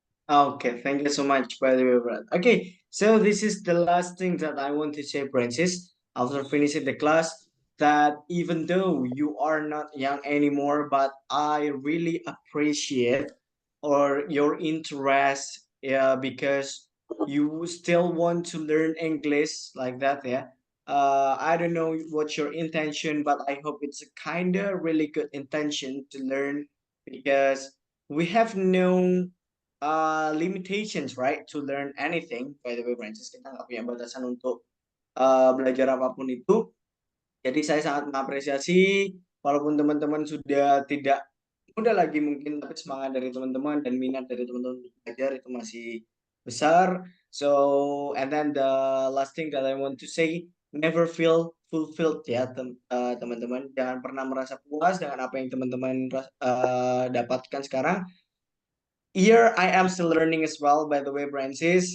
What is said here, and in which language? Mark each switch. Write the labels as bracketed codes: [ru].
[en] Okay, thank you so much, by the way, Brad. Okay, so this is the last thing that I want to say, Francis, after finishing the class, that even though you are not young anymore, but I really appreciate or your interest, yeah, because you still want to learn English like that, yeah. I don't know what's your intention, but I hope it's a kind of really good intention to learn because we have no limitations, right, to learn anything. By the way, [id] Francis, kita nggak punya batasan untuk belajar apapun itu. Jadi saya sangat mengapresiasi walaupun teman-teman sudah tidak muda lagi mungkin, tapi semangat dari teman-teman dan minat dari teman-teman untuk belajar itu masih besar. [en] So, and then the last thing that I want to say, never feel fulfilled ya teman-teman. [id] Jangan pernah merasa puas dengan apa yang teman-teman dapatkan sekarang. [en] Here I am still learning as well, by the way, Francis.